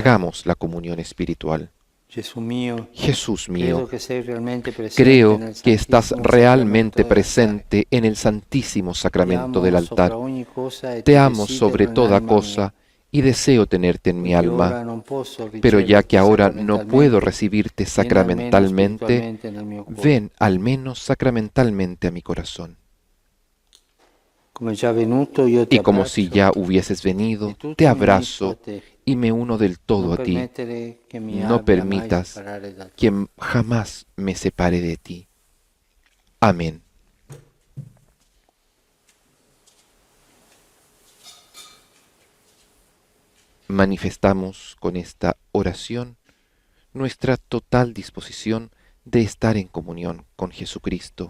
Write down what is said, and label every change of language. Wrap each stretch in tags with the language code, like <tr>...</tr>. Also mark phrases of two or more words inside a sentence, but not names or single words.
<es>Hagamos la comunión espiritual.</es> <it>Gesù mio,</it> <es>Jesús</es> <it>credo</it> <es>mío,</es> <it>che sei realmente presente</it> <es>creo</es> <it>nel</it> <es>que estás</es> <it>Santissimo</it> <es>realmente</es> <it>Sacramento dell'altare.</it> <es>presente en el Santísimo</es> <it>Ti</it> <es>Sacramento</es> <it>amo</it> <es>del</es> <it>sopra</it> <es>altar.</es> <it>ogni cosa e</it> <es>Te</es> <it>ti</it> <es>amo</es> <it>desidero</it> <es>sobre toda</es> <it>nell'anima</it> <es>cosa y deseo tenerte en mi</es> <it>mia. Poiché ora</it> <es>alma,</es> <it>non posso</it> <es>pero ya que</es> <it>riceverti</it> <es>ahora no puedo</es> <it>sacramentalmente,</it> <es>recibirte</es> <it>vieni almeno</it> <es>sacramentalmente,</es> <it>spiritualmente nel mio cuore.</it> <es>ven al menos sacramentalmente a mi corazón.</es> <it>Come già venuto, io ti</it> <es>Y como</es> <it>abbraccio.</it> <es>si ya hubieses venido,</es> <it>E tutto</it> <es>te</es> <it>mi unisco</it> <es>abrazo</es> <it>a te.</it> <es>y me uno del todo</es> <it>Non</it> <es>a ti.</es> <it>permettere che mi</it> <es>No</es> <it>abbia mai</it> <es>permitas</es> <it>separare da te.</it> <es>que jamás me separe de ti. Amén. Manifestamos con esta oración nuestra total disposición de estar en comunión con Jesucristo.</es>